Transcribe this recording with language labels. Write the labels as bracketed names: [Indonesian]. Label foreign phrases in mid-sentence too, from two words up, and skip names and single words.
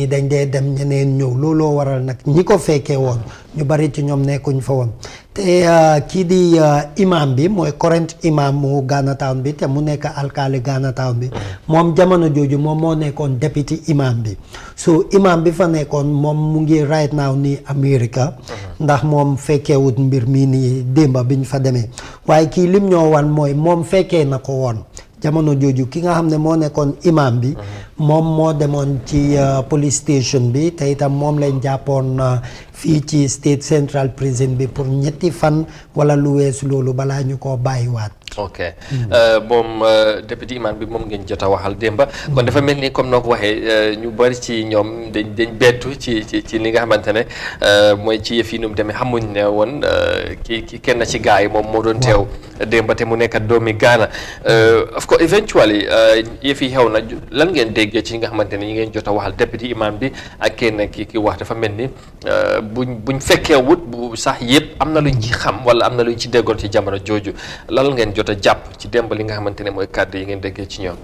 [Wolof] dañ dee dem ñeneen ñëw looloo waral nag ñi ko fekkee woon ñu bari ci ñoom nekkuñ fa woon te kii di imam bi mooy [English] current imam [Wolof] mu Ghana Town bi te mu nekk alkaali Ghana Town bi moom jamono jooju moom moo nekkoon député imam bi so imam bi fa nekkoon moom mu ngi [English] right now [Wolof] ni America ndax moom fekkeewut mbir mii nii démba biñ fa demee waaye kii lim ñoo wan mooy moom fekkee na ko woon jamono jooju ki nga xam ne moo nekkoon imam bi moom moo demoon ci [English] police station [Wolof] bi te itam moom lañ jàppoon fii ci State Central Prison bi pour 3 fan wala lu weesu loolu balaa ñu koo bàyyiwaat. ok moom député imam bi moom ngeen jot a waxal démba kon dafa mel ni comme noo ko waxee ñu bari ci ñoom dañ bettu ci li nga xamante ne mooy ci yëf yi nu mu demee xamuñ ne woon ki kenn ci gars yi moom moo doon teew démba te mu nekk doomi Ghana [English] of course [Wolof] eventually yëf yi xew na lan ngeen déggee ci nga xamante ne ñi ngeen jot a waxal député imam bi ak kenn ki wax dafa mel ni buñ fekkee wut bu sax yëpp am na luñ ci xam wala am na luñ ci déggoon ci jamono jooju lan ngeen jot a jàpp ci démb li nga xamante ne mooy kàddu yi ngeen déggee ci ñoom.